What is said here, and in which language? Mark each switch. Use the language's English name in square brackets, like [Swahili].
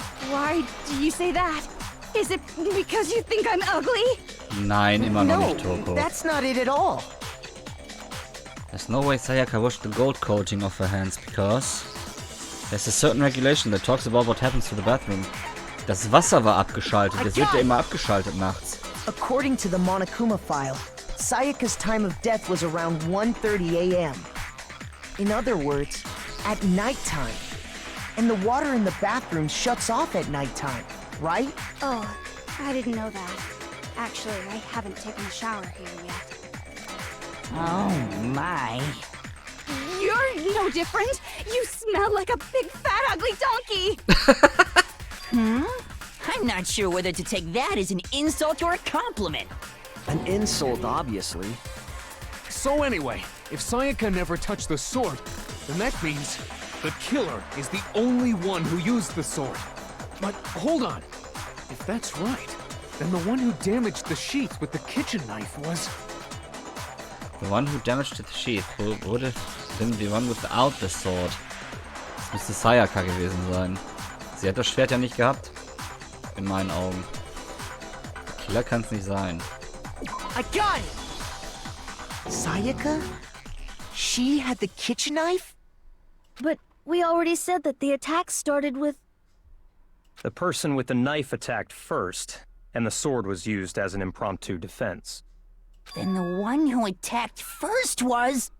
[English] Why do you say that? Is it because you think I'm ugly? [German] Nein, immer noch [English] No, [German] nicht, Toko. [English] that's not it at all. There's no way Sayaka washed the gold coating off her hands because there's a certain regulation that talks about what happens to the bathroom. [German] Das Wasser war abgeschaltet. Das wird ja immer abgeschaltet nachts. [English] According to the Monokuma file, Sayaka's time of death was around 1:30 a.m. In other words, at nighttime. And the water in the bathroom shuts off at nighttime, right? Oh, I didn't know that. Actually, I haven't taken a shower here yet. Oh my. You're no different. You smell like a big, fat, ugly donkey. I'm not sure whether to take that as an insult or a compliment. An insult, obviously. So anyway, if Sayaka never touched the sword, then that means the killer is the only one who used the sword. But hold on. If that's right, then the one who damaged the sheath with the kitchen knife was... The one who damaged the sheath would have been the one without the sword. [German] Das müsste Sayaka gewesen sein. Sie hat das Schwert ja nicht gehabt. In meinen Augen. Der Killer kann es nicht sein. [English] I got it! Sayaka? She had the kitchen knife? But we already said that the attack started with... The person with the knife attacked first, and the sword was used as an impromptu defense. Then the one who attacked first was...